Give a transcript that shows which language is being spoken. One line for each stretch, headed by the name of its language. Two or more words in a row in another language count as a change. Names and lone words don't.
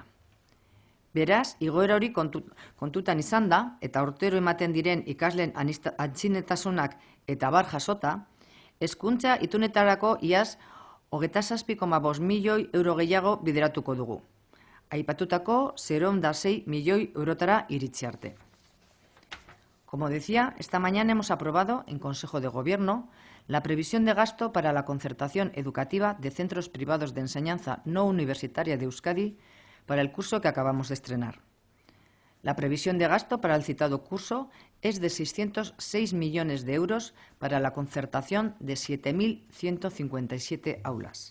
Basque: Beraz, igoera hori kontutan izan da, eta urtero ematen diren ikasleen antzinetasunak eta bar jasota, hezkuntza itunetarako iaz 27,5 milioi euro gehiago bideratuko dugu. Aipatutako 0,6 milioi eurotara iritsi arte.
Spanish: Como decía, esta mañana hemos aprobado en Consejo de Gobierno la previsión de gasto para la concertación educativa de centros privados de enseñanza no universitaria de Euskadi para el curso que acabamos de estrenar. La previsión de gasto para el citado curso es de 606 millones de euros para la concertación de 7.157 aulas.